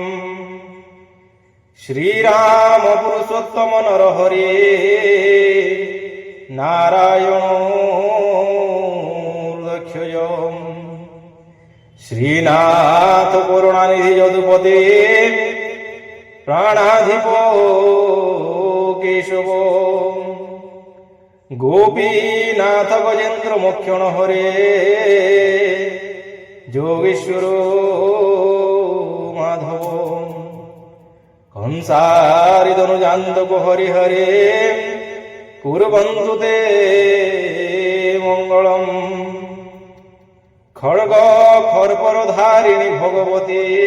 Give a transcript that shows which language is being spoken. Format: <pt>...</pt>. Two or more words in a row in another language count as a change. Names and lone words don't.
<sa>श्रीराम पुरुषोत्तम नरहरि नारायणो दक्षय श्रीनाथ करुणानिधि यदुपते प्राणाधिपो केशव গোপীনাথ গজেন্দ্র মোক্ষণ হরে যোগেশ্বর মাধব কংসারি ধনুজান্তক হরি হরে কুর্বন্তু তে মঙ্গলম খড়গ খর্পর ধারিণী ভগবতী</sa>